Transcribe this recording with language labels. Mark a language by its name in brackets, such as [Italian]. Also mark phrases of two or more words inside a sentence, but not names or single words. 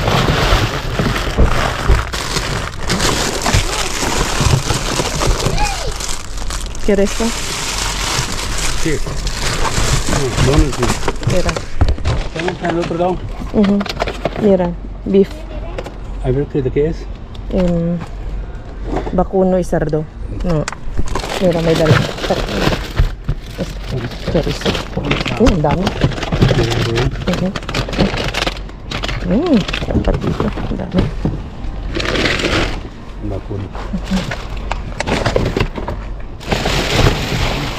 [Spanish] ¿Quieres esto? Sí. No, no, sí. Mira. Estamos al otro lado. Mira, beef. A ver qué es. Bakuno y cerdo. No. Mira, [Filipino] may dala. Chorizo. Ang dami. Dapat dito. Ang dami. [Spanish] Bakuno.